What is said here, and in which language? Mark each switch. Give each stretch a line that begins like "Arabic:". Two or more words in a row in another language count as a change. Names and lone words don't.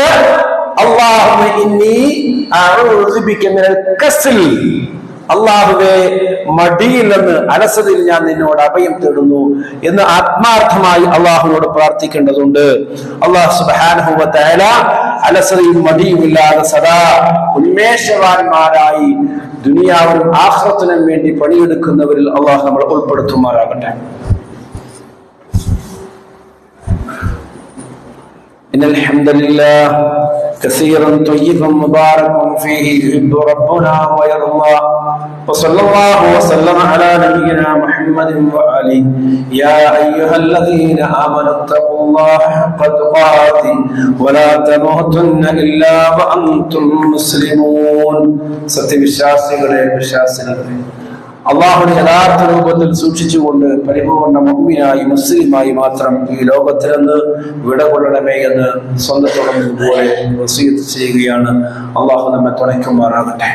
Arabic: اللهم إني أعوذ بك من الكسل,
Malayalam: അല്ലാഹുവേ മടിയിൽ നിന്ന് അലസതയിൽ ഞാൻ നിന്നോട് അഭയം തേടുന്നു എന്ന് ആത്മാർത്ഥമായി അള്ളാഹുവിനോട് പ്രാർത്ഥിക്കേണ്ടതുണ്ട്.
Arabic: الله سبحانه وتعالى
Malayalam: അലസതയും മടിയുമില്ലാതെ സദാ ഉന്മേഷവാന്മാരായി ദുനിയാവിനും ആഖിറത്തിനും വേണ്ടി പണിയെടുക്കുന്നവരിൽ അള്ളാഹു നമ്മളെ ഉൾപ്പെടുത്തുമാറാകട്ടെ.
Arabic: إن الحمد لله كثيرا طيبا مباركا فيه يحب ربنا ويرضى وصلى الله وسلم على نبينا محمد وآله. يا أيها الذين آمنوا اتقوا الله حق تقاته ولا تموتن إلا وأنتم مسلمون.
Malayalam: സത്യവിശ്വാസികളെ, വിശ്വാസികളെ, അള്ളാഹുവിനെ യഥാർത്ഥ രൂപത്തിൽ സൂക്ഷിച്ചുകൊണ്ട് പരിപൂർണ മുഅ്മിനായി മുസ്ലിമായി മാത്രം ഈ ലോകത്തിൽ നിന്ന് വിട കൊള്ളണമേ എന്ന് സ്വന്തത്തോടൊന്നും പോലെ വസിയത്ത് ചെയ്യുകയാണ്. അള്ളാഹു നമ്മെ തുണയ്ക്കുമാറാകട്ടെ.